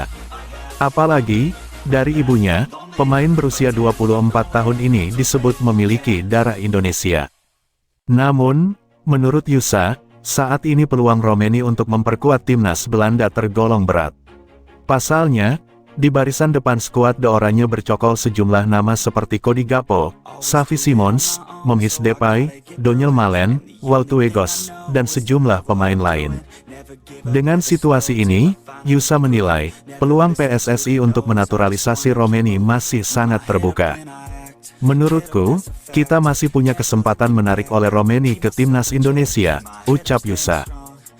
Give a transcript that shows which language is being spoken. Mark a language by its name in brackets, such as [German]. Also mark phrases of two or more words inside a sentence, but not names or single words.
[Indonesian] Apalagi, dari ibunya, pemain berusia 24 tahun ini disebut memiliki darah Indonesia. Namun, menurut Yusa, saat ini peluang Romeni untuk memperkuat timnas Belanda tergolong berat. Pasalnya, di barisan depan skuad The Oranje bercokol sejumlah nama seperti Cody Gakpo, Xavi Simons, Memphis Depay, Donyell Malen, Wout Weghorst, dan sejumlah pemain lain. Dengan situasi ini, Yusa menilai, peluang PSSI untuk menaturalisasi Romeni masih sangat terbuka. Menurutku, kita masih punya kesempatan menarik oleh Romeni ke timnas Indonesia, ucap Yusa.